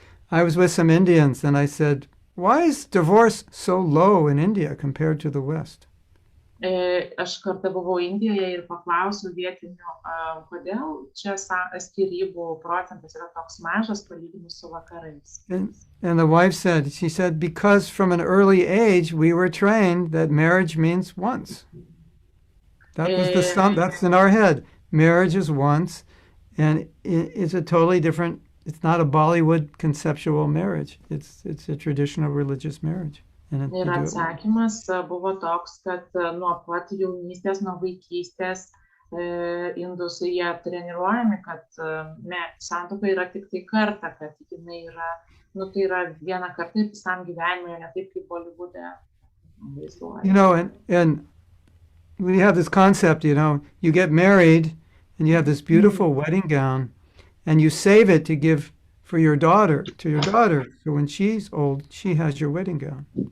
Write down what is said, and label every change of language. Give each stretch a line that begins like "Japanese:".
English: I was with some Indians and I said, why is divorce so low in India compared to the West?
Lithuanian: Aš kartą buvau Indijoje ir paklausiau vietinių, kodėl čia skyrybų procentas yra toks mažas palyginus su vakarais.
English: And the wife said, she said, because from an early age we were trained that marriage means once. That was that's in our head. Marriage is once, and it's a totally different, it's not a Bollywood conceptual marriage. It's a traditional religious marriage.
Lithuanian: Ir atsakymas buvo toks, kad nuo pat jaunystės, nuo vaikystės indus jie treniruojami, kad santuoka yra tik tai kartą, kad jinai yra, tai yra vieną kartą ir visam gyvenimui, ne taip kaip Bollywoode vaizduoja.
English: You know, and we have this concept, you know, you get married and you have this beautiful wedding gown and you save it to give to your daughter. So when she's old, she has your wedding gown.